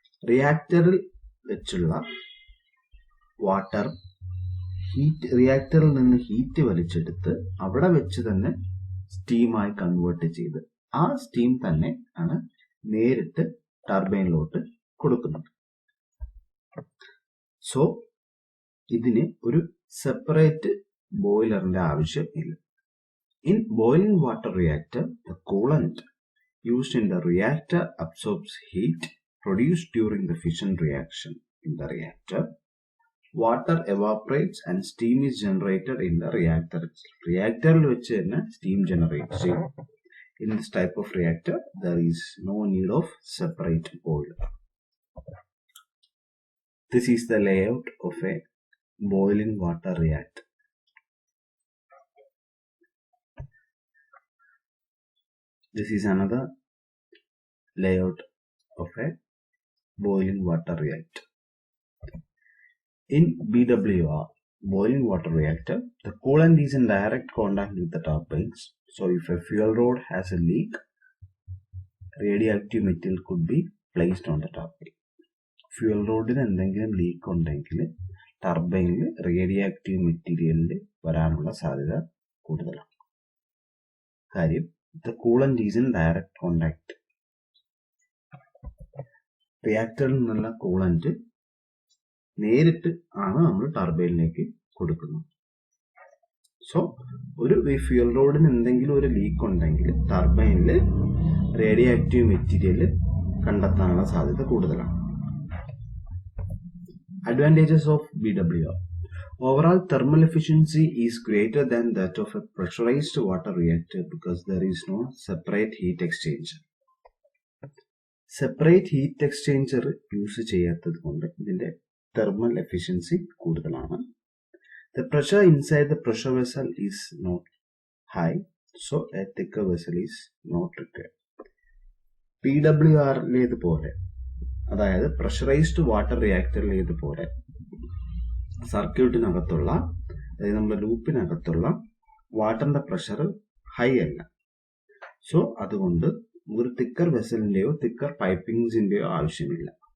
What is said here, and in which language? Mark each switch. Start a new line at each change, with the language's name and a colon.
Malayalam: റിയാക്ടറിൽ വെച്ചുള്ള വാട്ടർ റിയാക്ടറിൽ നിന്ന് ഹീറ്റ് വലിച്ചെടുത്ത് അവിടെ വെച്ച് തന്നെ സ്റ്റീമായി കൺവേർട്ട് ചെയ്ത് ആ സ്റ്റീം തന്നെ ആണ് നേരിട്ട് ടർബൈനിലോട്ട് കൊടുക്കുന്നത്. സോ ഇതിന് ഒരു സെപ്പറേറ്റ് ബോയിലറിന്റെ ആവശ്യം ഇല്ല.
English: In boiling water reactor, the coolant used in the reactor absorbs heat produced during the fission reaction in the reactor. Water evaporates and steam is generated in the reactor.
Malayalam: Reactor വെച്ച് തന്നെ steam generate ചെയ്യും.
English: In this type of reactor, there is no need of separate boiler. This is the layout of a boiling water reactor. This is another layout of a boiling water reactor. In BWR, boiling water reactor, the coolant is in direct contact with the turbines. So if a fuel rod has a leak, radioactive material could be placed on the turbine.
Malayalam: Fuel rodന് എന്തെങ്കിലും leak ഉണ്ടെങ്കിൽ ടർബൈനിൽ radioactive മെറ്റീരിയലിൽ വരാനുള്ള സാധ്യത കൂടുതലാണ്.
English: കാര്യം the coolant is in direct contact.
Malayalam: റിയാക്ടറിൽ നിന്നുള്ള കൂളന്റ് നേരിട്ട് ആണ് നമ്മൾ ടർബൈനിലേക്ക് കൊടുക്കുന്നത്. സോ ഒരു ഫ്യൂൽ റോഡിന് എന്തെങ്കിലും ഒരു ലീക്ക് ഉണ്ടെങ്കിൽ ടർബൈനിൽ റേഡിയോആക്റ്റീവ് മെറ്റീരിയൽ കണ്ടെത്താനുള്ള സാധ്യത കൂടുതലാണ്.
English: Advantages of BWR. Overall thermal efficiency is greater than that of a pressurized water reactor because there is no separate heat exchanger.
Malayalam: Separate heat exchanger use ചെയ്യാത്തത് കൊണ്ട് ഇതിന്റെ thermal efficiency കൂടുതലാണ്.
English: The pressure inside the pressure vessel is not high, so a thicker vessel is not required.
Malayalam: PWR-ലേതുപോലെ, അതായത് pressurised water റിയാക്ടറിലേതുപോലെ സർക്യൂട്ടിനകത്തുള്ള, അതായത് നമ്മുടെ ലൂപ്പിനകത്തുള്ള വാട്ടറിന്റെ pressure high അല്ല. So അതുകൊണ്ട് ഒരു തിക്കർ വെസലിന്റെയോ തിക്കർ പൈപ്പിംഗ്സിന്റെയോ ആവശ്യമില്ല.